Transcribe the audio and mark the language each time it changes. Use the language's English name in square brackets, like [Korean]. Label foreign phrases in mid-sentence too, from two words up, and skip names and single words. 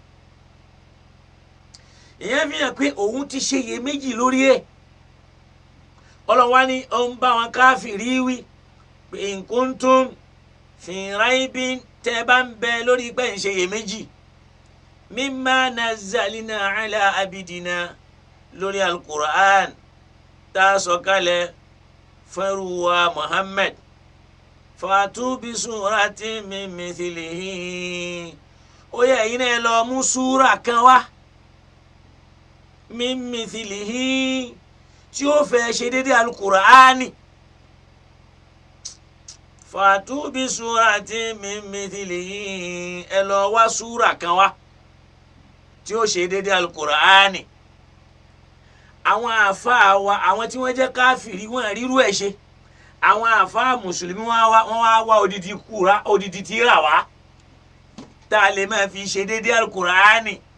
[Yoruba] ìyẹn fi hàn pé òun ti ṣe iyèméjì lórí ẹ̀ ọlọ́wà ní ó ń bá wọn káfìrí wí pé [Arabic] إن كنتم في ريب [Yoruba] tẹ́ bá ń bẹ lórí pé ń ṣe iyèméjì [Arabic] مما نزلنا على عبدنا [Yoruba] lórí alukur'an tá a sọ kalẹ̀ fẹ́rù wa Muhammad [Arabic] فأتوا بسورة من مثله [Yoruba] ó yẹ ẹ̀yin náà lọ mú súrà kan wá [Arabic] من مثله [Yoruba] tí ó fẹ́ ṣe dédé alukur'ani [Arabic] فأتوا بسورة من مثله [Yoruba] ẹ lọ wá súrà kan wá tí ó ṣe dédé alukur'ani àwọn àfáà wa àwọn tí wọ́n jẹ́ káfìrí wọn ríru ẹ̀ ṣe àwọn àfáà mùsùlùmí wọ́n wá odidi tírà wá tá a lè máa fi ṣe dédé alukur'ani.